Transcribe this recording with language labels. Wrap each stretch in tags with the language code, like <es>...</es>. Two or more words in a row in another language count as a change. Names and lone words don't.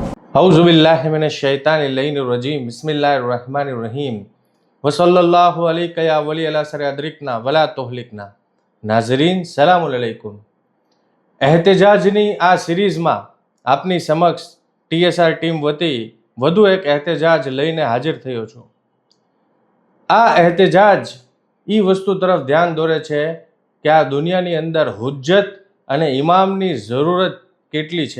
<ar>أعوذ بالله من الشيطان الرجيم بسم الله الرحمن الرحيم وصلى الله عليك يا ولي العصر أدركنا ولا تهلكنا. नाज़रीन سلام عليكم.</ar> <gu>એહતેજાજની આ સિરીઝમાં આપની સમક્ષ ટીએસઆર ટીમ વતી વધુ એક એહતેજાજ લઈને હાજર થયો છું। આ એહતેજાજ એ વસ્તુ તરફ ધ્યાન દોરે છે કે આ દુનિયાની અંદર હુજ્જત અને ઇમામની જરૂરત કેટલી છે।</gu>